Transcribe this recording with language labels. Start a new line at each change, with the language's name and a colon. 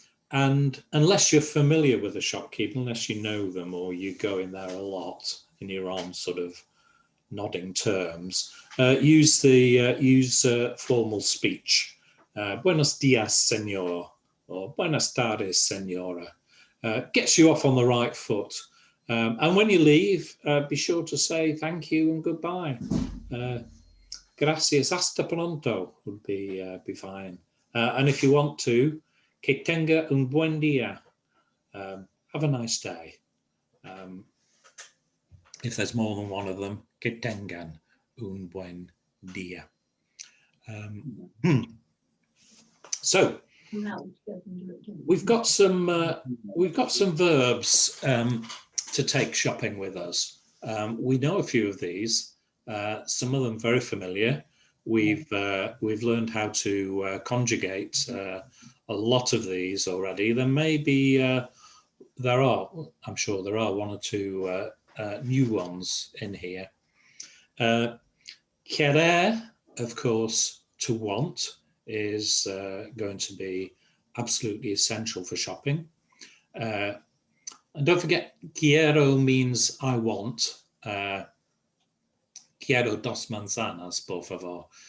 English: And unless you're familiar with the shopkeeper, unless you know them or you go in there a lot and you're on sort of nodding terms, use formal speech.
Spanish: Buenos dias, señor, or buenas tardes, señora.
English: Gets you off on the right foot. And when you leave, be sure to say thank you and goodbye.
Spanish: Gracias, hasta pronto
English: would be fine. And if you want to,
Spanish: que tenga un buen día.
English: Have a nice day. If there's more than one of them,
Spanish: que tengan un buen día.
English: So we've got some verbs to take shopping with us. We know a few of these. Some of them very familiar. We've learned how to conjugate a lot of these already. There may be I'm sure there are one or two new ones in here. Querer, of course, to want is going to be absolutely essential for shopping. And don't forget, quiero means I want.
Spanish: Quiero dos manzanas, por favor.